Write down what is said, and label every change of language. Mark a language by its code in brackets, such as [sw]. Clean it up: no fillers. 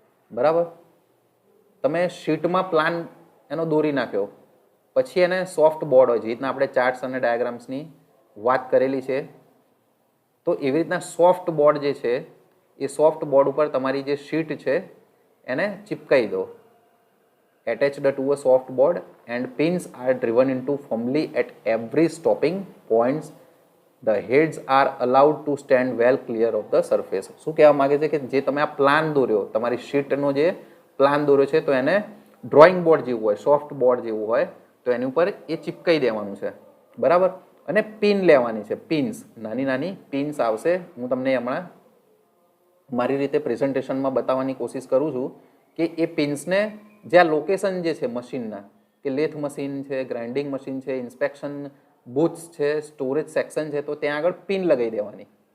[gu] બરાબર, તમે શીટમાં પ્લાન એનો દોરી નાખ્યો, પછી એને સોફ્ટ બોર્ડ હોય, જે રીતના આપણે ચાર્ટ્સ અને ડાયાગ્રામ્સની વાત કરેલી છે, તો એવી રીતના સોફ્ટ બોર્ડ જે છે એ સોફ્ટ બોર્ડ ઉપર તમારી જે શીટ છે એને ચિપકાઈ દો. [en] Attached to a soft board and pins are driven into firmly at every stopping points. The heads are allowed to stand well clear of the surface. [gu] શું કહેવા માંગે છે કે જે તમે આ પ્લાન દોર્યો, તમારી શીટનો જે પ્લાન દોર્યો છે, તો એને ડ્રોઈંગ બોર્ડ જેવું હોય, સોફ્ટ બોર્ડ જેવું હોય, તો એની ઉપર એ ચિપકાઈ દેવાનું છે. બરાબર, અને પિન લેવાની છે. પિન્સ, નાની નાની પિન્સ આવશે. હું તમને હમણાં મારી રીતે પ્રેઝન્ટેશનમાં બતાવવાની કોશિશ કરું છું કે એ પિન્સને જે આ લોકેશન જે છે મશીનના, કે લેથ મશીન છે, ગ્રાઇન્ડિંગ મશીન છે, ઇન્સ્પેક્શન બૂથ્સ છે, સ્ટોરેજ સેક્શન છે, તો ત્યાં આગળ પિન લગાવી દેવાની.